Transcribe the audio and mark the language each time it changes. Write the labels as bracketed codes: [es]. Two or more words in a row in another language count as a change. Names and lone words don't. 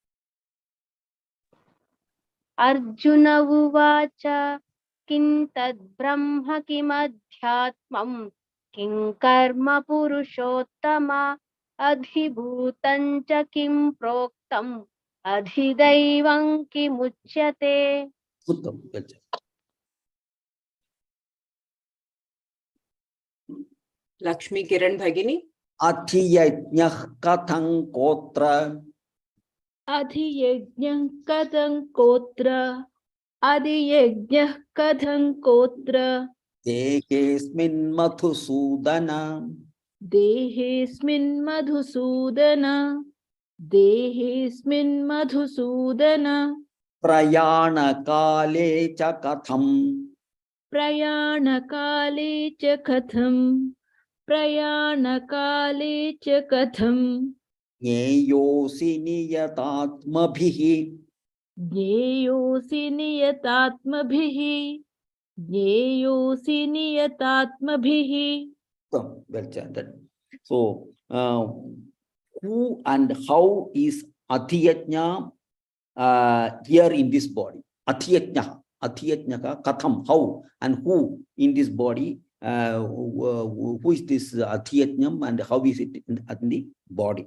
[sa] अर्जुन उवाच किं तद् ब्रह्म किमध्यात्मं किं कर्म पुरुषोत्तम अधिभूतं च किं प्रोक्तम् अधिदैवं किमुच्यते. Lakshmi Kiran Bhagini. अधियज्ञः कथं कोऽत्र. अधियज्ञः कथं कोत्र अधियज्ञः कथं कोत्र देहेऽस्मिन् मधुसूदन. देहेऽस्मिन् मधुसूदन देहेऽस्मिन् मधुसूदन प्रयाणकाले च कथं. प्रयाणकाले च कथं प्रयाणकाले च कथं ज्ञेयोऽसि नियतात्मभिः. ज्ञेयोऽसि नियतात्मभिः ज्ञेयोऽसि नियतात्मभिः. [en] Well chanted. So, who and how is Adhiyajna here in this body? [sa] अधियज्ञः कथं, [en] how and who in this body? Who is this Adhiyajnam and how is it in the body?